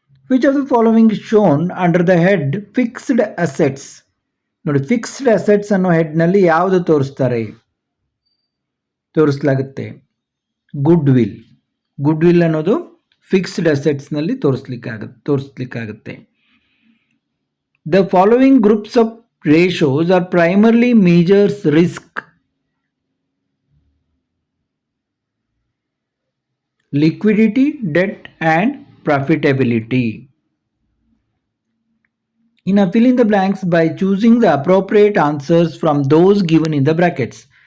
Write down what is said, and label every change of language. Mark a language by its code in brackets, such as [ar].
[en] Which of the following is shown under the head fixed assets? [kn] ನೋಡಿ, fixed assets ಅನ್ನೋ ಹೆಡ್ನಲ್ಲಿ ಯಾವುದು ತೋರಿಸಲಾಗುತ್ತೆ? Good will ಅನ್ನೋದು fixed ಅಸೆಟ್ಸ್ನಲ್ಲಿ ತೋರಿಸ್ಲಿಕ್ಕಾಗುತ್ತೆ. [en] The following groups of ratios are primarily measures risk: liquidity, debt and profitability. Fill in the blanks by choosing the appropriate answers from those given in the brackets.